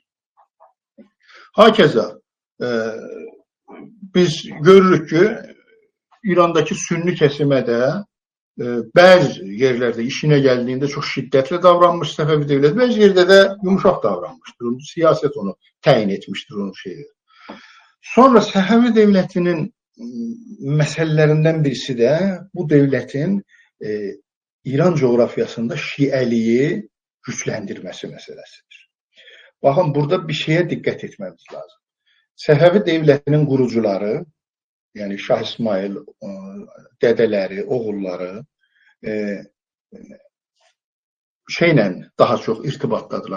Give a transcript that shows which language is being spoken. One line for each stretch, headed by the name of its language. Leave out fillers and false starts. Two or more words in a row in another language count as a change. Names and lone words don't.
Turkish: Hakeza biz görürük ki İran'daki Sünni kesime de bazı yerlerde işine geldiğinde çok şiddetli davranmış Səfəvi devleti, bazı yerde de yumuşak davranmıştır.
Azerbaijani: Siyaset onu təyin etmiştir onun şeyi. Sonra Səfəvi devletinin məsələlərindən birisi də bu dövlətin İran coğrafiyasında şiəliyi gücləndirməsi məsələsidir. Baxın, burada bir şeyə diqqət etməmiz lazım. Səfəvi dövlətinin qurucuları, yəni Şah İsmail, dədələri, oğulları şeylə daha çox irtibatdadılar.